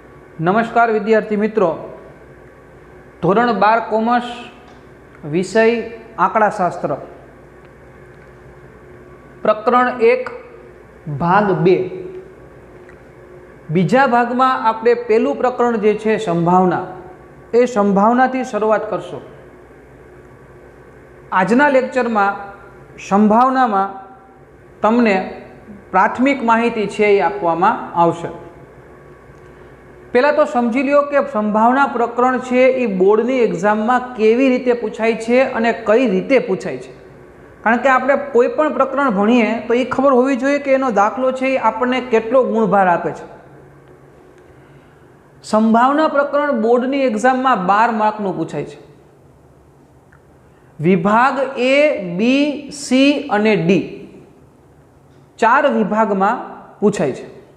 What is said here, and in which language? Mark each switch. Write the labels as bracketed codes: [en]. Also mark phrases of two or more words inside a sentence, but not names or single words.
[gu] નમસ્કાર વિદ્યાર્થી મિત્રો, ધોરણ 12 કોમર્સ વિષય આંકડાશાસ્ત્ર પ્રકરણ 1 ભાગ 2 બીજા ભાગ માં આપણે પહેલું પ્રકરણ જે છે સંભાવના એ સંભાવના થી શરૂઆત કરશો। આજના લેક્ચર માં સંભાવના માં તમને પ્રાથમિક માહિતી છે એ આપવામાં આવશે। [hi] पहला तो समझी लो कि [gu] સંભાવના પ્રકરણ હૈ યે બોર્ડની એક્ઝામ માં કેવી રીતે પુછાય છે અને કઈ રીતે પુછાય છે। કારણ કે આપણે કોઈપણ પ્રકરણ ભણીએ તો યે ખબર હોવી જોઈએ કિ એનો દાખલો છે આપણે કેટલો ગુણભાર આપે છે। સંભાવના પ્રકરણ બોર્ડની એક્ઝામ માં 12 માર્કનું પુછાય છે। વિભાગ એ, બી, સી અને ડી 4 વિભાગ માં પુછાય છે।